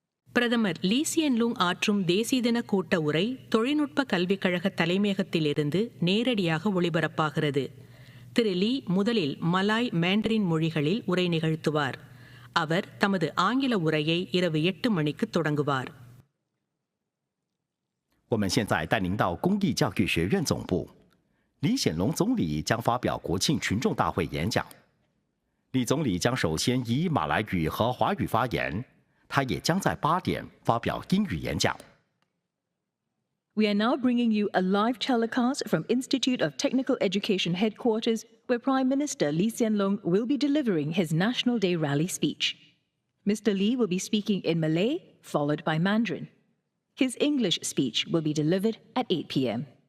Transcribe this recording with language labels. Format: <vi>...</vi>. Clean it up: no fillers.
<ta>பிரதமர் Lee Hsien Loong ஆற்றும் தேசிய தின கூட்ட உரை தொழில்நுட்ப கல்விக் கழக தலைமையகத்திலிருந்து நேரடியாக ஒளிபரப்பாகிறது. திரு லீ முதலில் மலாய் மேண்டரின் மொழிகளில் உரை நிகழ்த்துவார். அவர் தமது ஆங்கில உரையை இரவு 8 மணிக்கு தொடங்குவார்.</ta> <zh>我们现在带您到公益教育学院总部，李显龙总理将发表国庆群众大会演讲。李总理将首先以马来语和华语发言，他也将在8点发表英语演讲。</zh> <en>We are now bringing you a live telecast from Institute of Technical Education headquarters, where Prime Minister Lee Hsien Loong will be delivering his National Day rally speech. Mr. Lee will be speaking in Malay, followed by Mandarin. His English speech will be delivered at 8 p.m.</en>